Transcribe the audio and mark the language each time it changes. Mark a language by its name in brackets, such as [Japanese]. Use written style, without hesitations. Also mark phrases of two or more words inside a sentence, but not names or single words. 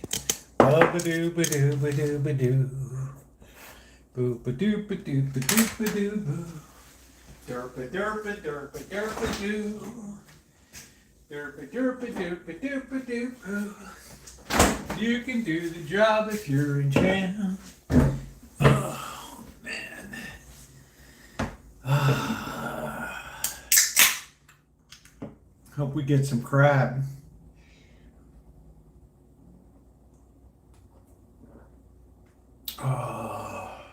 [English] Ba ba doo ba doo ba doo ba doo. Boo ba doo ba doo ba doo ba doo boo. Derpa derpa derpa derpa doo. Derpa derpa derpa derpa doo. You can do the job if you're in town. Oh man. Hope we get some crab. Oh.